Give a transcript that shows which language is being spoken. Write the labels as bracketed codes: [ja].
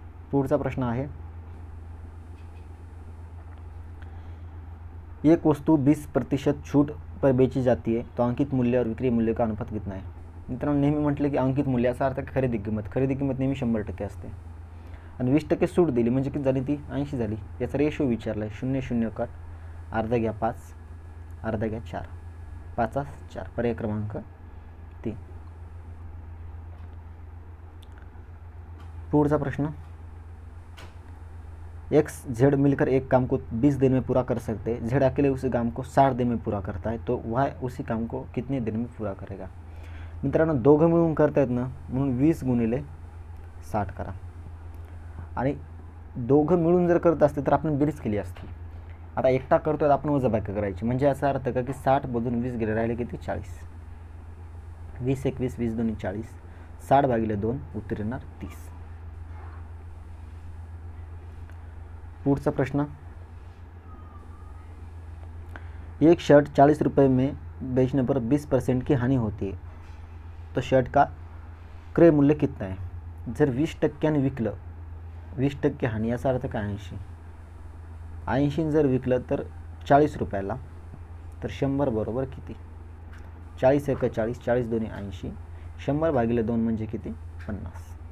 [hi] पुढचा प्रश्न आहे, एक वस्तु 20% छूट पर बेची जाती है तो अंकित मूल्य और विक्री मूल्य का अनुपात कितना आहे? [mr] मित्रांनो, नेहमी म्हटलं की अंकित मूल्य याचा अर्थ खरेदी किंमत नेहमी 100% असते. आणि 20% सूट दिली म्हणजे किती झाली? ती 80 झाली. याचा रेशो विचारला आहे. 0 0 कट, अर्धा घ्या 5, अर्धा घ्या 4, 5 4. पर्याय क्रमांक 3. [hi] पुढचा प्रश्न, एक्स जेड मिलकर एक काम को 20 दिन में पूरा कर सकते हैं. जेड अकेले उसी काम को 60 दिन में पूरा करता है, तो वाय उसी काम को कितने दिन में पूरा करेगा? [mr] मित्रांनो, दोघं मिळून करतायत ना, म्हणून 20 गुणिले 60 करा. आणि दोघं मिळून जर करत असते तर आपण बेरीज केली असती. आता एकटा करतोय आपण वजाबाकी करायची, म्हणजे याचा अर्थ का की 60 मधून 20 गेले, राहिले किती? 40. 20 21 20 2 40, 60 भागिले 2 उत्तर येणार 30. [hi] पुढचा प्रश्न, एक शर्ट 40 रुपये में बेचने पर 20% की हानि होती है, तो शर्ट का क्रय मूल्य कितना है? [mr] जर 20% विकलं, 20% हानी, याचा अर्थ काय? 80 जर विकलं तर 40 रुपयाला, तर 100 बरोबर किती? 40 1 40, 40 2 80, 100 भागिले 2 म्हणजे किती? 50.